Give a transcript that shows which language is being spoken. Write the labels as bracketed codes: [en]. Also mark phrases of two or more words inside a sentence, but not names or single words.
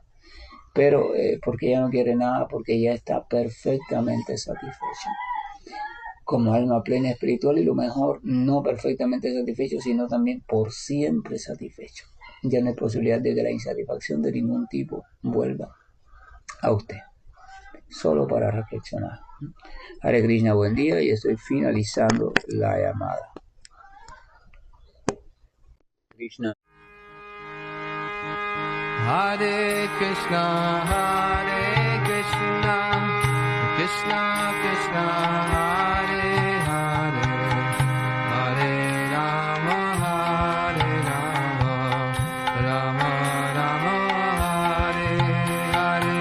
[es] Pero, ¿por qué ya no quiere nada? Porque ya está perfectamente satisfecho como alma plena espiritual, y lo mejor, no perfectamente satisfecho, sino también por siempre satisfecho. Ya no hay posibilidad de que la insatisfacción de ningún tipo vuelva a usted. Solo para reflexionar. Hare Krishna, buen día, y estoy finalizando la llamada. Krishna. Hare Krishna, Krishna Krishna, Hare Hare, Hare Rama, Rama Rama, Hare Hare.